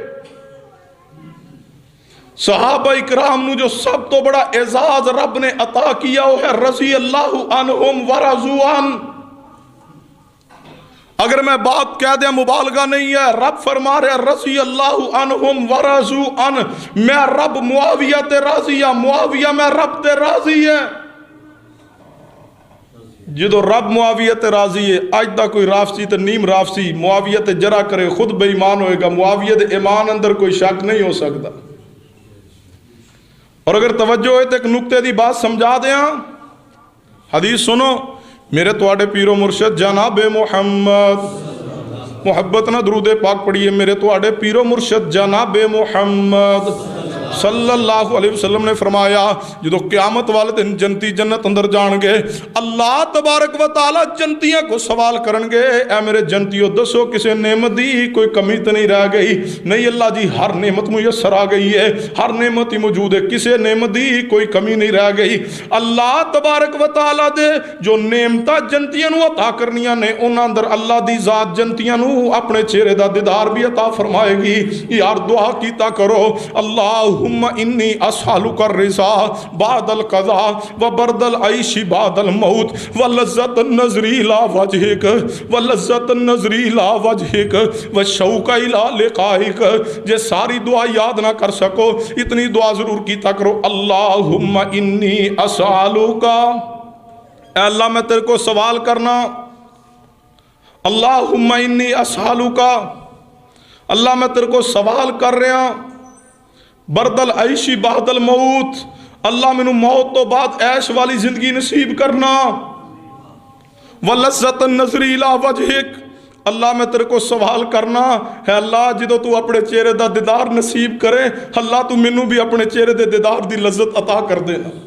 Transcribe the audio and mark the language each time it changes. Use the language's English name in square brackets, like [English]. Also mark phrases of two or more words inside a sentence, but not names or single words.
[Punjabi] صحابہ اکرام نو جو سب تو بڑا اعزاز رب نے عطا کیا وہ ہے [Arabic] رضی اللہ عنہم ورضوا عنہ۔ [Punjabi] اگر میں بات کہہ دیں مبالغہ نہیں ہے، رب فرما رہے [Arabic] رضی اللہ عنہم ورضوا عنہ، [Punjabi] میں رب معاویہ تے راضی ہے، معاویہ میں رب تے راضی ہے۔ جدو رب معاویہ تے راضی ہے، آج دا کوئی رافسی تے نیم رافسی معاویہ تے جرا کرے خود بے ایمان ہوئے گا، معاویہ دے ایمان اندر کوئی شک نہیں ہو سکتا۔ اور اگر توجہ ہے تو ایک نقطے دی بات سمجھا دیاں، حدیث سنو، میرے تواڈے پیرو مرشد جناب محمد، محبت نہ درود پاک پڑھیے، میرے تواڈے پیرو مرشد جناب محمد [Arabic] صلی اللہ علیہ وسلم [Punjabi] نے فرمایا جدو قیامت والے دن جنتی جنت اندر جان گے، [Arabic] اللہ تبارک و تعالی [Punjabi] جنتیاں کو سوال کرن گے، اے میرے جنتیوں دسو کسے نعمت دی کوئی کمی تو نہیں رہ گئی؟ نہیں اللہ جی، ہر نعمت میسر آ گئی ہے، ہر نعمت ہی موجود ہے، کسے نعمت دی کوئی کمی نہیں رہ گئی۔ [Arabic] اللہ تبارک و تعالی [Punjabi] دے جو نعمتاں جنتیاں نو عطا کرنیاں نے، انہاں اندر اللہ دی ذات جنتیاں نو اپنے چہرے دا دیدار بھی عطا فرمائے گی۔ یار دعا کیتا کرو، [Arabic] اللہم انی اسالک الرضا بعد القضاء وبرد العیش بعد الموت ولذت النظر الی وجہک ولذت النظر الی وجہک والشوق الی لقائک۔ [Punjabi] جے ساری دعا یاد نہ کر سکو، اتنی دعا ضرور کیتا کرو، [Arabic] اللہم انی اسالک، [Punjabi] اے اللہ میں تیرے کو سوال کرنا، [Arabic] اللہم انی اسالک، [Punjabi] اللہ میں تیرے کو سوال کر رہا، [Arabic] برد العیشی بعد الموت، [Punjabi] اللہ میں موت تو بعد عیش والی زندگی نصیب کرنا، [Arabic] ولذت النظر الی وجہک، [Punjabi] اللہ میں تیرے کو سوال کرنا ہے اللہ جدو تو اپنے چہرے دا دیدار نصیب کرے، اللہ تو منو بھی اپنے چہرے دے دیدار دی لذت عطا کر دینا۔